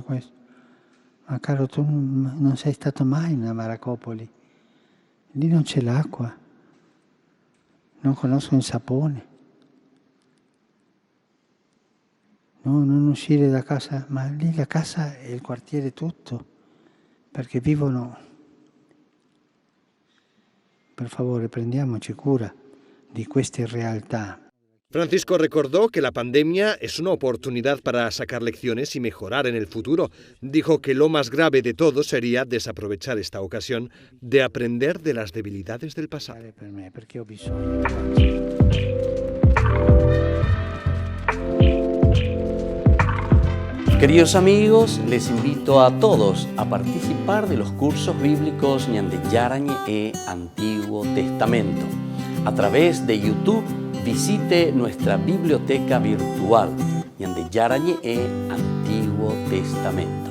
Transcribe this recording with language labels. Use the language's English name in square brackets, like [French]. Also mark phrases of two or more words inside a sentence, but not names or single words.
[Italian] Ma caro, tu non sei stato mai in una baraccopoli, lì non c'è l'acqua, non conoscono il sapone. No, non uscire da casa, ma lì la casa è il quartiere tutto, perché vivono. Per favore, prendiamoci cura di queste realtà. [Spanish] Francisco recordó que la pandemia es una oportunidad para sacar lecciones y mejorar en el futuro. Dijo que lo más grave de todo sería desaprovechar esta ocasión de aprender de las debilidades del pasado. [Italian] Per me, perché ho bisogno. [Spanish] Queridos amigos, les invito a todos a participar de los cursos bíblicos Ñande Yarañe e Antiguo Testamento. A través de YouTube, visite nuestra biblioteca virtual Ñande Yarañe e Antiguo Testamento.